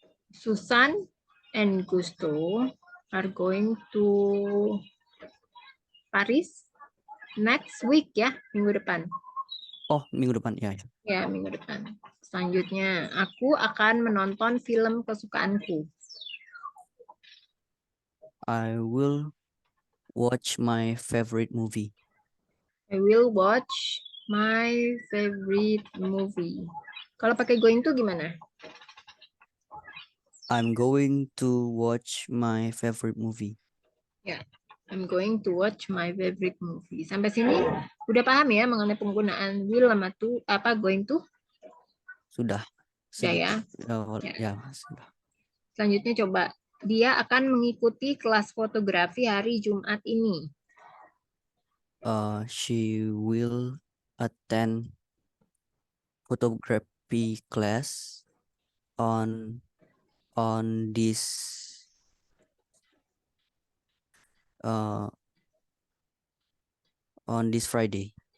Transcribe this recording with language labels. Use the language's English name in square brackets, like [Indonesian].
[English] Susan and Gusto are going to Paris next week ya, [Indonesian] minggu depan. Oh, minggu depan ya. Ya, minggu depan. Selanjutnya, aku akan menonton film kesukaanku. [English] I will watch my favorite movie. I will watch my favorite movie. [Indonesian] Kalau pakai going to gimana? [English] I'm going to watch my favorite movie. Ya, I'm going to watch my favorite movie. [Indonesian] Sampai sini udah paham ya mengenai penggunaan will sama to apa going to? Sudah. Ya. Ya, sudah. Selanjutnya coba dia akan mengikuti kelas fotografi hari Jumat ini. [English] She will attend photography class on on this uh on this Friday.